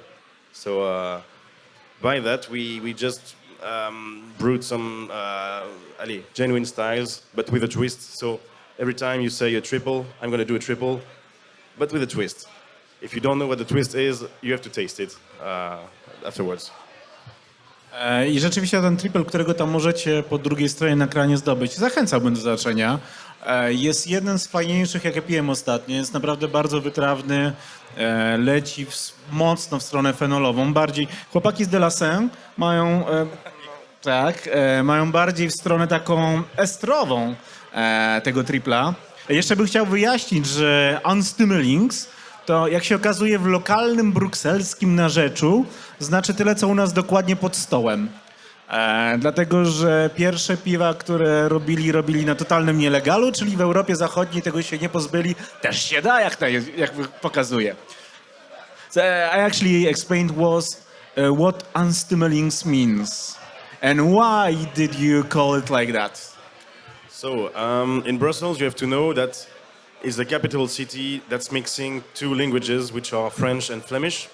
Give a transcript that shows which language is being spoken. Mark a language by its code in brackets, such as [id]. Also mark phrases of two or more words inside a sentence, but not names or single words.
[en] So by that, we just brewed some genuine styles, but with a twist. So every time you say a triple, I'm going to do a triple, but with a twist. If you don't know what the twist is, you have to taste it afterwards. [pl] I rzeczywiście ten triple, którego tam możecie po drugiej stronie na ekranie zdobyć, zachęcałbym do zobaczenia. Jest jeden z fajniejszych, jakie piłem ostatnio. Jest naprawdę bardzo wytrawny, leci mocno w stronę fenolową. Bardziej chłopaki z de la Senne mają, mają bardziej w stronę taką estrową tego tripla. Jeszcze bym chciał wyjaśnić, że Stoemelings to, jak się okazuje, w lokalnym brukselskim narzeczu znaczy tyle, co u nas dokładnie pod stołem. Dlatego, że pierwsze piwa, które robili na totalnym nielegalu, czyli w Europie Zachodniej, tego się nie pozbyli. Też się da, jak pokazuje. [en] So I actually explained what Stoemelings means and why did you call it like that? So in Brussels, you have to know that it's the capital city that's mixing two languages, which are French and Flemish.